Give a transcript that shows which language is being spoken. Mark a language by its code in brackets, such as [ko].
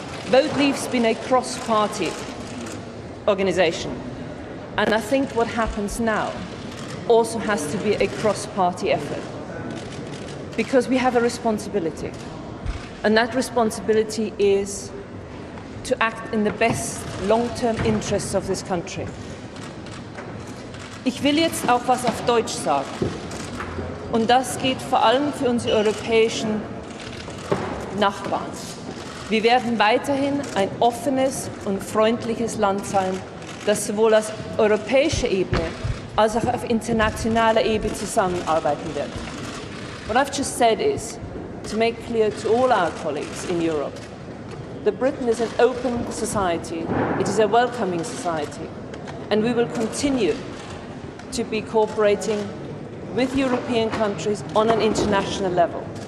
[en] Vote Leave's been a cross-party organisation, and I think what happens now also has to be a cross-party effort, because we have a responsibility, and that responsibility is to act in the best long-term interests of this country. [de] Ich will jetzt auch was auf Deutsch sagen. Und das geht vor allem für unsere europäischen Nachbarn. Wir werden weiterhin ein offenes und freundliches Land sein, das sowohl auf europäischer Ebene als auch auf internationaler Ebene zusammenarbeiten wird. [en] What I've just said is to make clear to all our colleagues in Europe that Britain is an open society, it is a welcoming society, and we will continue to be cooperating with European countries on an international level.